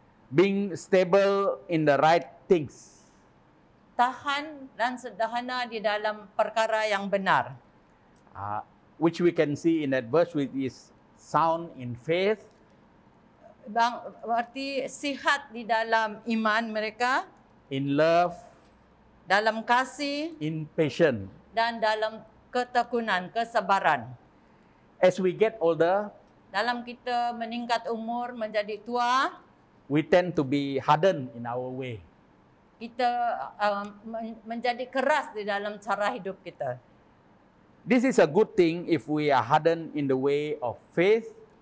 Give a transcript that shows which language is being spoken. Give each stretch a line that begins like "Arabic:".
English: being stable in the right things.
Malay: tahan dan sederhana di dalam perkara yang benar.
English: Which we can see in that verse, which is sound in faith,
Malay: Berarti sihat di dalam iman mereka,
English: in love,
Malay: dalam kasih,
English: in patience.
Malay: dan dalam ketekunan, kesabaran.
English: As we get older,
Malay: Dalam kita meningkat umur, menjadi tua,
English: we tend to be hardened in our way.
Malay: kita menjadi keras di dalam cara hidup kita.
English: This is a good thing if we are hardened in the way of faith,